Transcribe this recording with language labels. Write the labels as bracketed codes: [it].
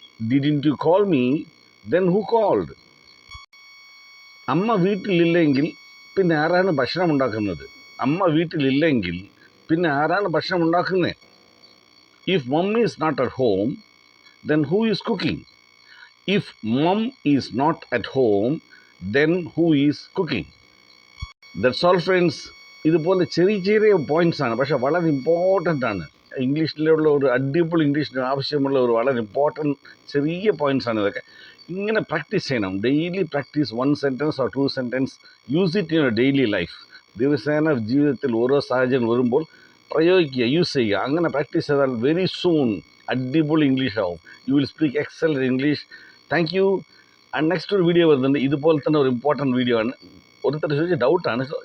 [en] Didn't you call me, then who called? [ml] അമ്മ വീട്ടിലില്ലെങ്കിൽ പിന്നെ ആരാണ് ഭക്ഷണം ഉണ്ടാക്കുന്നത്? അമ്മ വീട്ടിലില്ലെങ്കിൽ പിന്നെ ആരാണ് ഭക്ഷണം ഉണ്ടാക്കുന്നത്? [en] If mummy is not at home, then who is cooking? If mom is not at home, then who is cooking? That's all friends. [ml] ഇതുപോലെ ചെറിയ പോയിന്റ്സ് ആണ്, പക്ഷെ വളരെ ഇമ്പോർട്ടൻ്റ് ആണ്. ഇംഗ്ലീഷിലുള്ള ഒരു അടിപൊളി ഇംഗ്ലീഷിന് ആവശ്യമുള്ള ഒരു വളരെ ഇമ്പോർട്ടൻറ്റ് ചെറിയ പോയിന്റ്സ് ആണ് ഇതൊക്കെ. ഇങ്ങനെ പ്രാക്ടീസ് ചെയ്യണം. [en] Daily practice 1 sentence or 2 sentences. Use it in your daily life. [ml] ദിവസേന ജീവിതത്തിൽ ഓരോ സാഹചര്യം വരുമ്പോൾ പ്രയോഗിക്കുക, യൂസ് ചെയ്യുക. അങ്ങനെ പ്രാക്ടീസ് ചെയ്താൽ [en] very soon [ml] അടിപൊളി ഇംഗ്ലീഷ് ആവും. [en] You will speak excellent English. Thank you. [ml] And next ഒരു വീഡിയോ വരുന്നുണ്ട്, ഇതുപോലെ തന്നെ ഒരു ഇമ്പോർട്ടൻറ്റ് വീഡിയോ ആണ്. ഒരുത്തർ ചോദിച്ച ഡൗട്ടാണ്.